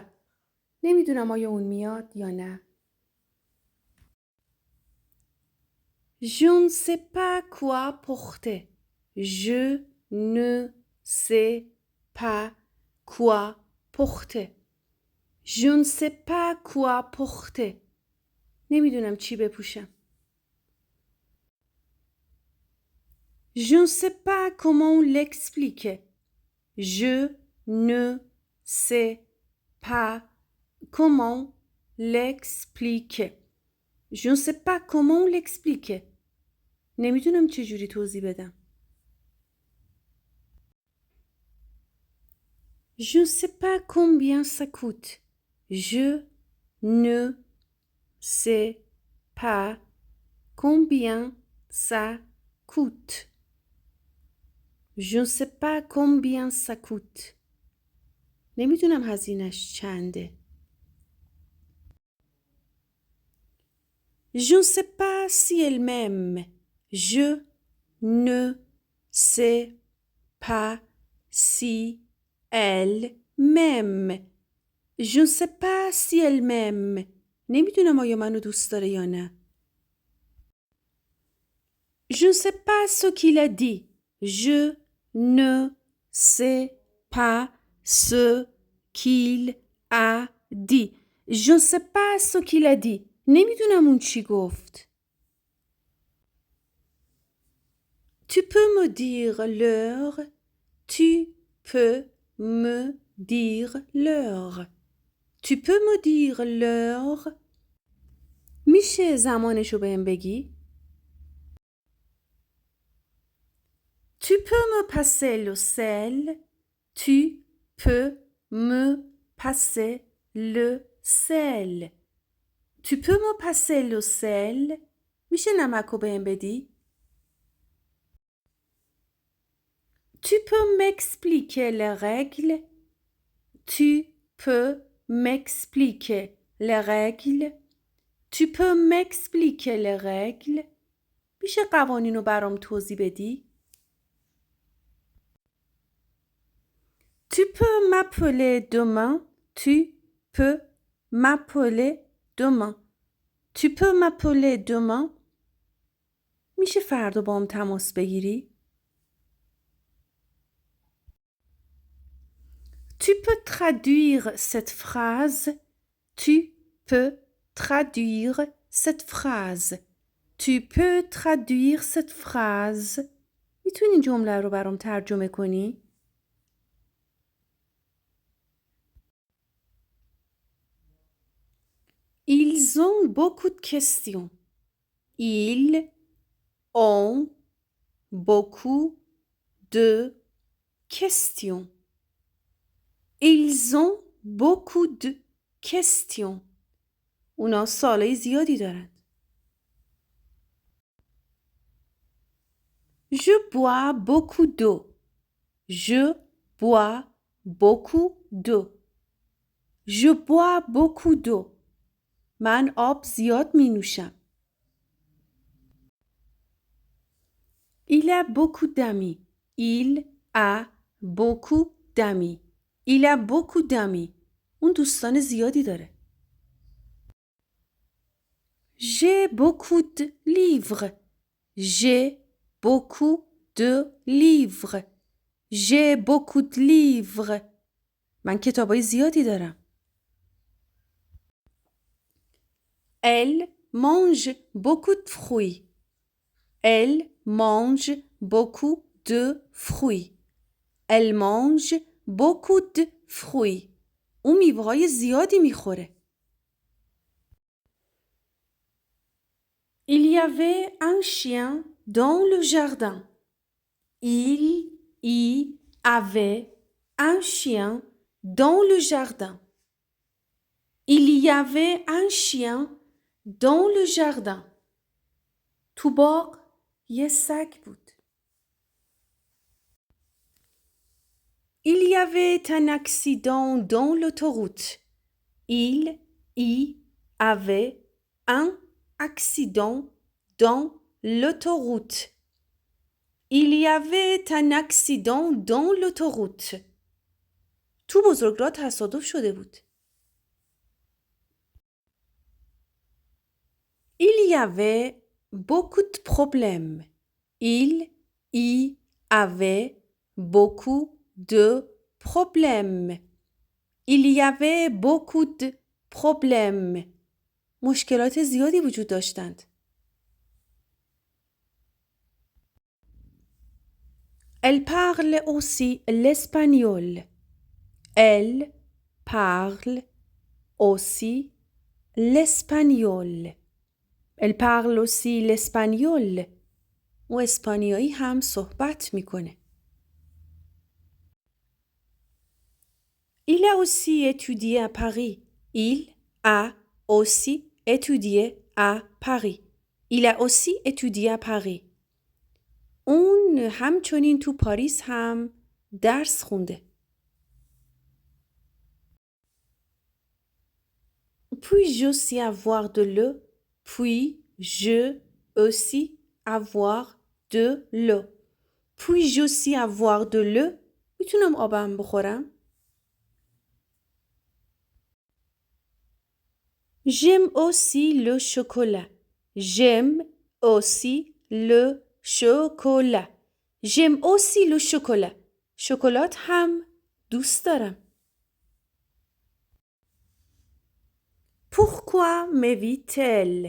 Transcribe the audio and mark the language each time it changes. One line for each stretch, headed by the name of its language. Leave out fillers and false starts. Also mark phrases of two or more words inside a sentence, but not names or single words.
Persian: نمیدونم آیا اون میاد یا نه.
French: Je ne sais pas quoi porter. Je ne sais pas quoi porter. Je ne sais pas quoi porter.
Persian: نمیدونم چی بپوشم.
French: Je ne sais pas comment l'expliquer. Je ne sais pas comment l'expliquer. Je ne sais pas comment l'expliquer.
Persian: نمیدونم چجوری توضیح بدم.
French: Je ne sais pas combien ça coûte. Je ne sais pas combien ça coûte. Je ne sais pas combien ça coûte.
Persian: نمیدونم هزینه‌اش چنده.
French: Je ne sais pas si elle m'aime. Je ne sais pas si elle m'aime. Je ne sais pas si elle m'aime.
Persian: نمیدونم آیا منو دوست داره یا نه.
French: Je ne sais pas ce qu'il a dit. Je ne sait pas ce qu'il a dit. Je ne sais pas ce qu'il a dit.
Persian: نمیدونم اون چی گفت.
French: Tu peux me dire l'heure? Tu peux me dire l'heure? Tu peux me dire l'heure?
Persian: میشه زمانشو بهم بگی؟
French: Tu peux me passer le sel? Tu peux me passer le sel? Tu peux me passer le sel?
Persian: میشه نمکو بهم بدی؟
French: Tu peux m'expliquer les règles? Tu peux m'expliquer les règles? Tu peux m'expliquer les règles?
Persian: میشه قوانینو برام توضیح بدی؟
French: Tu peux m'appeler demain? Tu peux m'appeler demain? Tu peux m'appeler demain?
Persian: میشه فردا با هم تماس بگیری؟
French: Tu peux traduire cette phrase? Tu peux traduire cette phrase? Tu peux traduire cette phrase?
Persian: میتونی جمله رو برام ترجمه کنی؟
French: Ils ont beaucoup de questions. Ils ont beaucoup de questions. Ils ont beaucoup de questions.
Persian: اونا سوالای زیادی دارن.
French: Je bois beaucoup d'eau. Je bois beaucoup d'eau. Je bois beaucoup d'eau.
Persian: من آب زیاد می نوشم.
French: Il a beaucoup d'amis. Il a beaucoup d'amis. Il a beaucoup d'amis.
Persian: اون دوستان زیادی داره.
French: J'ai beaucoup de livres. J'ai beaucoup de livres. J'ai beaucoup de livres.
Persian: من کتابای زیادی دارم.
French: Elle mange beaucoup de fruits. Elle mange beaucoup de fruits. Elle mange beaucoup de fruits.
Persian: اون میوه‌های زیادی میخوره.
French: Il y avait un chien dans le jardin. Il y avait un chien dans le jardin. Il y avait un chien dans le jardin.
Persian: تو باغ یه سگ بود.
French: Il y avait un accident dans l'autoroute. Il y avait un accident dans l'autoroute. Il y avait un accident dans l'autoroute.
Persian: تو بزرگراه تصادف شده بود.
French: Il y avait beaucoup de problèmes. Il y avait beaucoup de problèmes. Il y avait beaucoup de problèmes.
Persian: مشکلات زیادی وجود داشتند.
French: Elle parle aussi l'espagnol. Elle parle aussi l'espagnol. Elle parle aussi l'espagnol.
Persian: و اسپانیایی هم صحبت میکنه.
French: Il a aussi étudié à Paris. Il a aussi étudié à Paris. Il a aussi étudié à Paris.
Persian: اون همچنین تو پاریس هم درس خونده.
French: Puis-je aussi avoir de l'eau? Puis-je aussi avoir de l'eau? Puis-je aussi avoir de l'eau?
Persian: میتونم آبم بخورم؟
French: J'aime aussi le chocolat. J'aime aussi le chocolat. j'aime aussi le chocolat.
Persian: شکلات هم دوست دارم.
French: Pourquoi m'évite-t-elle?